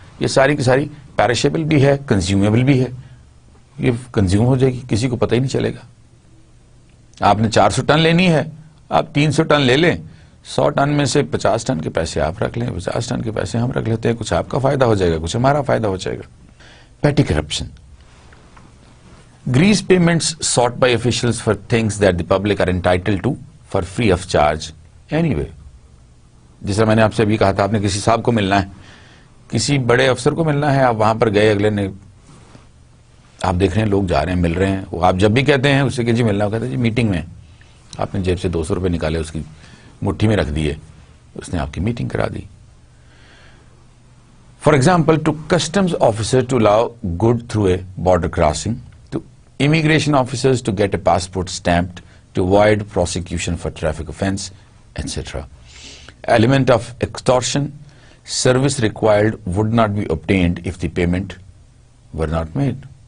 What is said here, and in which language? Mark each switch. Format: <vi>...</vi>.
<ur>یہ ساری کی ساری پیرشیبل بھی ہے، کنزیومیبل بھی ہے، یہ کنزیوم ہو جائے گی، کسی کو پتہ ہی نہیں چلے گا. آپ نے 400 ٹن لینی ہے، آپ 300 ٹن لے لیں، 100 ٹن میں سے 50 ٹن کے پیسے آپ رکھ لیں، 50 ٹن کے پیسے ہم رکھ لیتے ہیں، کچھ آپ کا فائدہ ہو جائے گا، کچھ ہمارا فائدہ ہو جائے گا.</ur> <en>Petty corruption. Grease payments sought by officials for things that the public are entitled to for free of charge anyway.</en> <ur>جس طرح میں نے آپ سے ابھی کہا تھا، آپ نے کسی صاحب کو ملنا ہے، کسی بڑے افسر کو ملنا ہے، آپ وہاں پر گئے، اگلے نے آپ دیکھ رہے ہیں لوگ جا رہے ہیں مل رہے ہیں، وہ آپ جب بھی کہتے ہیں اس سے کہ جی ملنا، کہتے ہیں جی میٹنگ میں. آپ نے جیب سے 200 روپے نکالے، اس کی مٹھی میں رکھ دیے، اس نے آپ کی میٹنگ کرا دی.</ur> <en>For example, to customs officer to allow good through a border crossing, to immigration officers to get a passport stamped, to avoid prosecution for traffic offense, etc. element of extortion, service required would not be obtained if the payment were not made.</en>